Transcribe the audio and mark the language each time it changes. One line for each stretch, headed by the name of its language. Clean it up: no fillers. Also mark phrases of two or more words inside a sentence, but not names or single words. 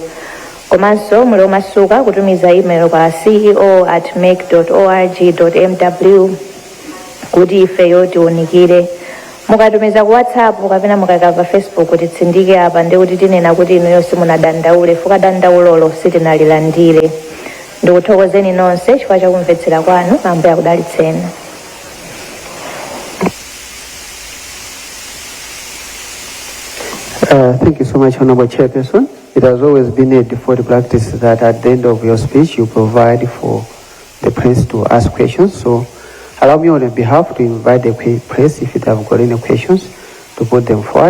Nyanja: Komanso muli omasuka kutumiza email kwa ceo@mek.org.mw kuti ifeyo tiwunikire. Mukatumiza ku WhatsApp kapena mukayika pa Facebook kuti tsindike apa ndi kuti tinena kuti inuyo simunadandaule fuka dandaulolo sitinalilandire. Ndikuthokozeni nonse chifukwa chakumvetsera kwanu. Ambuye akudalitseni.
English: Thank you so much, Honorable Chairperson. It has always been a default practice that at the end of your speech you provide for the press to ask questions. So allow me on your behalf to invite the press, if you have got any questions, to put them forward.